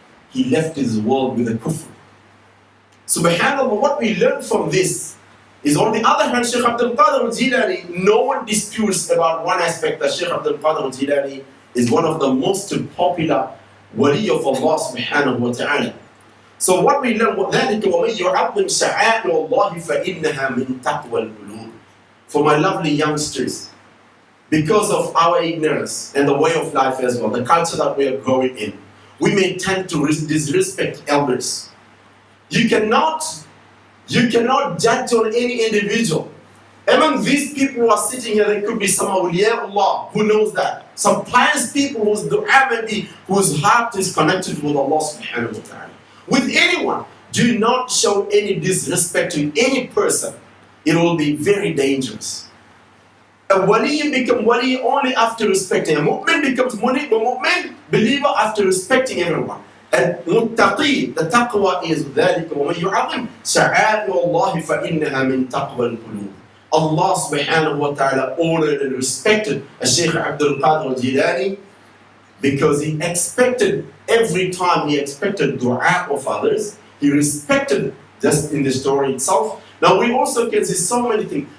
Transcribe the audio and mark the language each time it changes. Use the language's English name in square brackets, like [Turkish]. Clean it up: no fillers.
[English] He left his world with a kufr. SubhanAllah, what we learn from this is, on the other hand, Sheikh Abdul Qadir Jeelani, no one disputes about one aspect, that Sheikh Abdul Qadir Jeelani is one of the most popular Waliyy of Allah subhanahu wa ta'ala. So what we learn, [Arabic] وَذَلِكَ وَمَنْ يُعَظِّمْ شَعَائِرَ اللَّهِ فَإِنَّهَا مِنْ تَقْوَى الْقُلُوبِ. [English] For my lovely youngsters, because of our ignorance and the way of life as well, the culture that we are growing in, we may tend to disrespect elders. You cannot judge on any individual. Among these people who are sitting here, there could be some Waliyy of Allah, who knows that. Some pious people whose dua maybe, whose heart is connected with Allah subhanahu wa ta'ala. With anyone, do not show any disrespect to any person. It will be very dangerous. A wali becomes wali only after respecting. A mu'min becomes mu'min, believer, after respecting everyone. And muttaqi, the taqwa is [Arabic] ذَلِكَ وَمَنْ يُعَظِّمْ شَعَائِرَ اللَّهِ فَإِنَّهَا مِنْ تَقْوَى الْقُلُوبِ. [English] Allah subhanahu wa ta'ala honored and respected Sheikh Abdul Qadir Jeelani, because he expected, every time he expected dua of others, he respected, just in the story itself. Now we also can see so many things.